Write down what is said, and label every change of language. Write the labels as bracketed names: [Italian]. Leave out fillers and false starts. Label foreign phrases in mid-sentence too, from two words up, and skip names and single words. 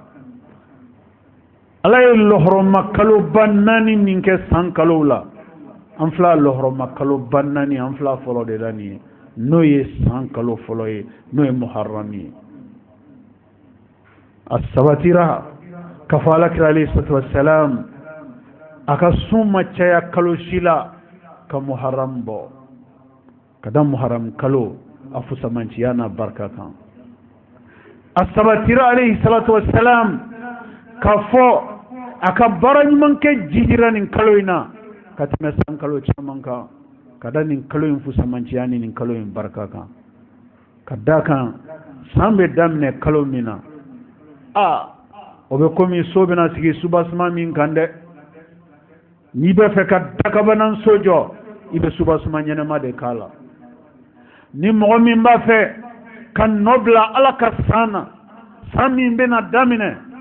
[Bambara] ala ye lɔhɔrɔma kalo ba naani min kɛ san kalo la an filɛ lɔhɔrɔma kalo ba naani an filɛ fɔlɔ de la nin ye n'o ye san kalo fɔlɔ ye n'o ye muharram ye a sabatira k'a fɔ alakira [Arabic] عليه الصلاة والسلام [Bambara] a ka sun ma caya kalo si la ka muharram bɔ ka da muharram kalo a fusamanciya n'a barika kan a sabatira [Arabic] عليه الصلاة والسلام [Bambara] k'a fɔ a ka baara ɲuman kɛ jijira nin kalo in na ka tɛmɛ san kalo caman kan ka da nin kalo in fusamanciya ni nin kalo in barika kan ka da kan san bɛ daminɛ kalo min na o bɛ komi so bɛna sigi subasuma min kan dɛ n'i bɛ fɛ ka dakabanan so jɔ i bɛ subasuma ɲɛnɛma de k'a la ni mɔgɔ min b'a fɛ ka nɔ bila ala ka san na san min bɛna daminɛ